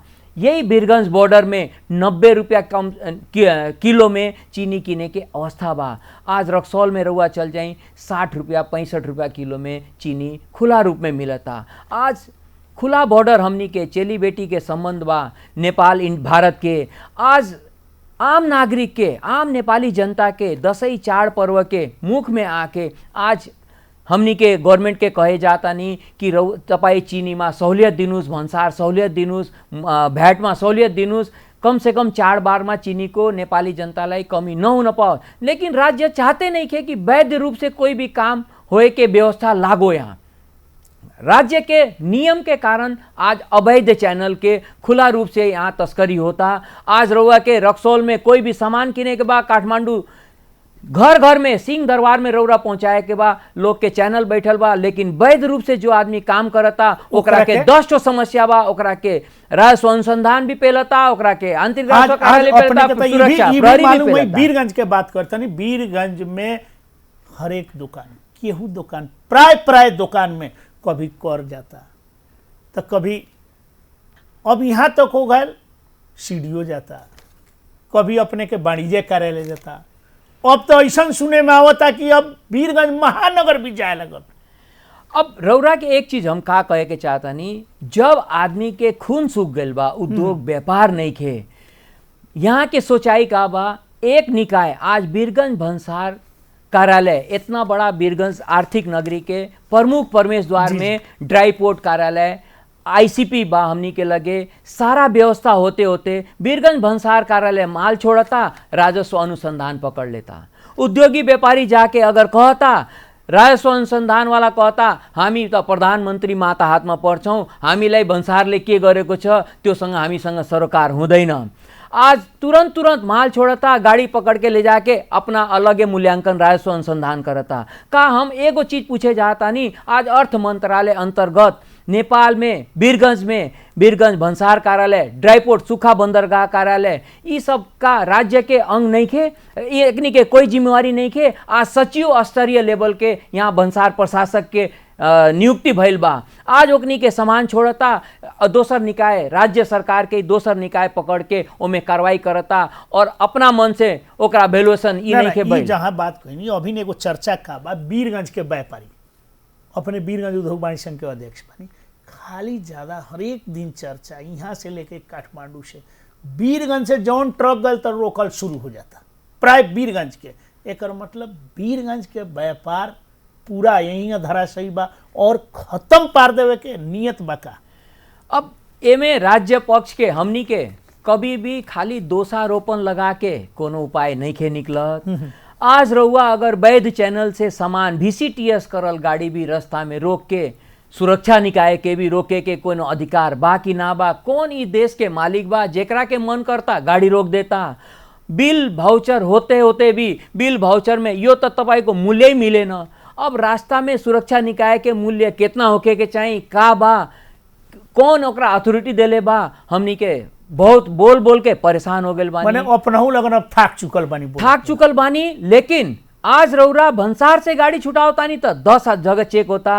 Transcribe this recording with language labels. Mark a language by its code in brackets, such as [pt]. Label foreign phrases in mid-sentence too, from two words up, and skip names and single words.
[bho] यही बीरगंज बॉर्डर में 90 रुपया कम किलो में चीनी किने के अवस्था बा। आज रक्सौल में रउआ चल जाई 60 रुपया 65 रुपया किलो में चीनी खुला रूप में मिलता। आज खुला बॉर्डर हमनी के चेली बेटी के संबंध बा नेपाल भारत के। आज आम नागरिक के, आम नेपाली जनता के दसैँ चाड पर्व के मुख में आके आज हमनी के गवर्नमेंट के कहे जाता नहीं कि [ne] तपाईँ चीनी में सहूलियत दिनुस्, भन्सार सहूलियत दिनुस्, भ्याट में सहूलियत दिनुस्, [bho] कम से कम चाडबाड में [ne] चीनी को नेपाली जनतालाई कमी नहुन पाओ। [bho] लेकिन राज्य चाहते नहीं थे कि वैध रूप से कोई भी काम होए के व्यवस्था लागो। यहाँ राज्य के नियम के कारण आज अवैध चैनल के खुला रूप से यहाँ तस्करी होता। आज रउआ के रक्सौल में कोई भी सामान किने के बाद काठमांडू घर घर में सिंह दरबार में रौरा पहुंचाए के बा लोग के चैनल बैठल बा। लेकिन वैध रूप से जो आदमी काम करता ओकरा के 10 ठो समस्या बा। ओकरा के राजस्व अनुसंधान भी पेलता, ओकरा के आंतरिक राजस्व कार्यालय पेलता, सुरक्षा प्रहरी भी पेलता। बीरगंज के बात करता नहीं, बीरगंज में हर एक दुकान, केहू दुकान, प्राय दुकान में कभी कर जाता तो कभी, अब यहाँ तक हो गए सीडीओ जाता, कभी अपने के वाणिज्य कार्यालय जाता। अब तो ऐसा सुने में आवता कि अब बीरगंज महानगर भी जाए लगल। अब रौरा के एक चीज हम का कहे के चाहता नहीं, जब आदमी के खून सूख गल बा, उद्योग व्यापार नहीं खे, यहाँ के सोचाई का बा एक निकाय। आज बीरगंज भन्सार कार्यालय, इतना बड़ा बीरगंज आर्थिक नगरी के प्रमुख प्रवेश द्वार में ड्राई पोर्ट कार्यालय, आईसीपी बा हमनी के लगे, सारा व्यवस्था होते होते बीरगंज भन्सार कार्यालय माल छोड़ता, राजस्व अनुसंधान पकड़ लेता। उद्योगी व्यापारी जाके अगर कहता, राजस्व अनुसंधान वाला कहता [ne] हामी त प्रधानमन्त्री माता हातमा पर्छौँ, हामीलाई भन्सारले के गरेको छ त्योसँग हामीसँग सरोकार हुँदैन। [bho] आज तुरंत माल छोड़ता, गाड़ी पकड़ के ले जाके अपना अलग मूल्यांकन राजस्व अनुसंधान करता। का हम एगो चीज पूछे जाता नहीं, आज अर्थ मंत्रालय अंतर्गत नेपाल में बीरगंज भन्सार कार्यालय, ड्राईपोर्ट सूखा बंदरगाह कार्यालय, ये सब का राज्य के अंग नहीं खे, एकनी के कोई जिम्मेवारी नहीं खे। आज सचिव स्तरीय लेवल के यहाँ भन्सार प्रशासक के नियुक्ति भइल बा। आज ओकनी के सामान छोड़ता, दोसर निकाय, राज्य सरकार के दोसर निकाय पकड़ के ओमे कार्रवाई करता और अपना मन से ओकरा वैल्यूएशन ई नहीं के भइल। जहाँ बात कही अभी एगो चर्चा का बा, बीरगंज के व्यापारी अपने बीरगंज उद्योग वाणिज्य संघ के अध्यक्ष बनी, खाली ज्यादा हर एक दिन चर्चा यहाँ से लेके काठमांडू से बीरगंज से जौन ट्रक गल तो रोकल शुरू हो जाता प्राय बीरगंज के। एक मतलब बीरगंज के व्यापार पूरा यही धराशायी बा और खत्म पार देवे के नियत बका। अब एमे राज्य पक्ष के हमनी के कभी भी खाली दोषारोपण लगा के कोनो उपाय नहीं खे निकलत। आज रउआ अगर वैध चैनल से सामान VCTS करल गाड़ी भी रास्ता में रोक के, सुरक्षा निकाय के भी रोके के कोनो अधिकार बा कि ना बा? कौन ई देश के मालिक बा जेकरा के मन करता गाड़ी रोक देता? बिल भाउचर होते होते भी बिल भाउचर में [ne] यो तो तपाईको मूल्य [bho] ही मिले न। अब रास्ता में सुरक्षा निकाय के मूल्य कितना होके के चाहिए, का बा, कौन ओकरा अथॉरिटी देले बा? हमनी के बहुत बोल के परेशान हो गए बानी, माने अपनहु लगन अब थाक चुकल बानी। लेकिन आज रौरा भन्सार से गाड़ी छुटावता नहीं तो 10 जगह चेक होता।